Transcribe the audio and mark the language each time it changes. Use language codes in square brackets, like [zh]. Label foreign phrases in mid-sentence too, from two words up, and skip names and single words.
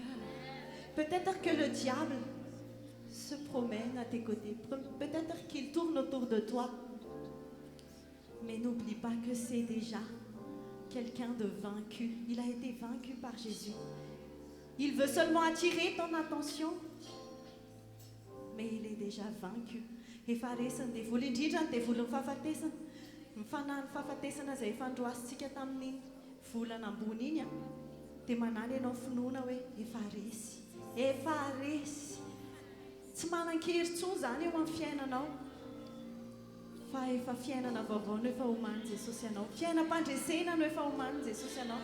[fr] Peut-être que le diable se promène à tes côtés, peut-être qu'il tourne autour de toi, mais n'oublie pas que c'est déjà quelqu'un de vaincu. Il a été vaincu par Jésus. Il veut seulement attirer ton attention, mais il est déjà vaincu. [mg] Efa resiny dia vola indrindra dia vola ny fahafatesana. Mifanahy ny fahafatesana izay fandroasintsika tamin'iny volana ambony iny dia manala ianao finoana hoe efa resy, efa resy. Tsy manan-kery intsony zany eo amin'ny fiainanao, fa efa fiainana vaovao no efa omany Jesosy ianao, fiainam-pandresena no efa omany Jesosy ianao.